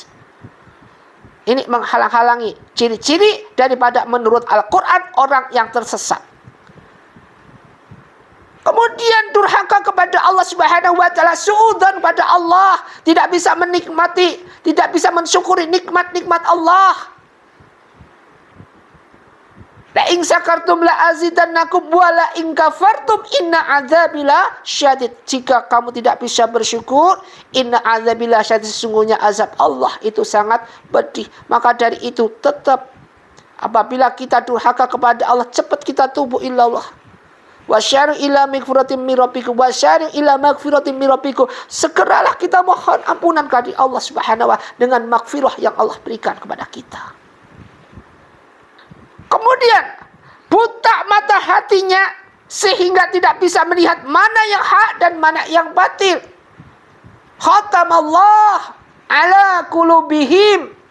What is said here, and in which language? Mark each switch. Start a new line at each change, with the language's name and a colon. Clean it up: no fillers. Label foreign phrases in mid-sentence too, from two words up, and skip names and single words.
Indonesian: Ini menghalang-halangi ciri-ciri daripada menurut Al-Quran orang yang tersesat. Kemudian durhaka kepada Allah
Arabic: سبحانه وتعالى,
Indonesian: suudzon pada Allah, tidak bisa menikmati, tidak bisa mensyukuri nikmat-nikmat Allah.
Arabic: لئن شكرتم لأزيدنكم ولئن كفرتم إن عذابي لشديد.
Indonesian: Jika kamu tidak bisa bersyukur,
Arabic: إن عذابي لشديد,
Indonesian: sesungguhnya azab Allah itu sangat pedih. Maka dari itu tetap apabila kita durhaka kepada Allah, cepat kita
Arabic: توبوا إلى الله. وسارعوا إلى مغفرة من ربكم، وسارعوا إلى مغفرة من ربكم.
Indonesian: Segeralah kita mohon ampunan kepada Allah
Arabic: سبحانه وتعالى
Indonesian: dengan maghfirah yang Allah berikan kepada kita. Kemudian buta mata hatinya sehingga tidak bisa melihat mana yang hak dan mana yang batil.
Arabic: ختم الله على قلوبهم.